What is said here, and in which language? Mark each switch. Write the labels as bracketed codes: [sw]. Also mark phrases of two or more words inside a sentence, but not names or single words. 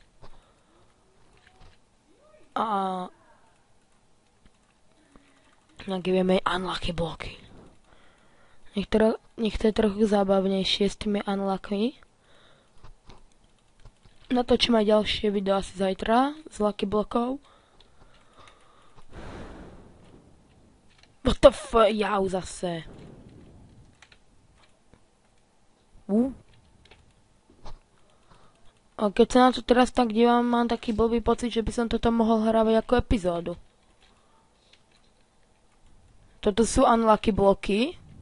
[sk] A vieme unlucky bloky. Nech to je trochu zábavnejšie s tými unlucky. Natočím aj ďalšie video asi zajtra z lucky blokov. [en] What the f... [sk] Jau zase. A keď sa na to teraz tak dívam, mám taký blbý pocit, že by som toto mohol hrávať ako epizódu. Toto sú unlucky bloky.